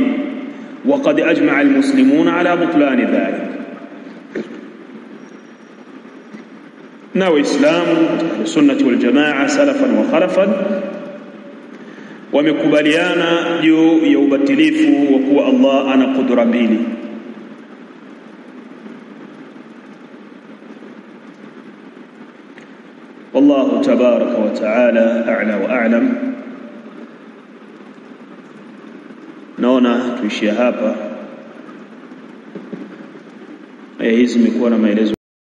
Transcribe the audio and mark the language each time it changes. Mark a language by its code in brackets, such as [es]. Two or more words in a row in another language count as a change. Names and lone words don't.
[ar] وقد أجمع المسلمون على بطلان ذلك, [sw] na waislamu [ar] السنة والجماعة سلفا وخلفا [sw] wamekubaliana juu ya ubatilifu wa kuwa Allah ana qudra mbili. [ar] والله تبارك وتعالى أعلى وأعلم. [sw] naona tuishie hapa. Aya hizi zimekuwa na maelezo